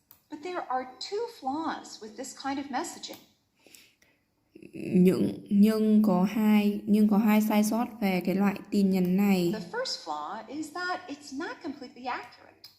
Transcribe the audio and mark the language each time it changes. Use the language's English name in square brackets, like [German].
[English] But there are two flaws with this kind of messaging. [Vietnamese] Nhưng có hai sai sót về cái loại tin nhắn này. [English] The first flaw is that it's not completely accurate.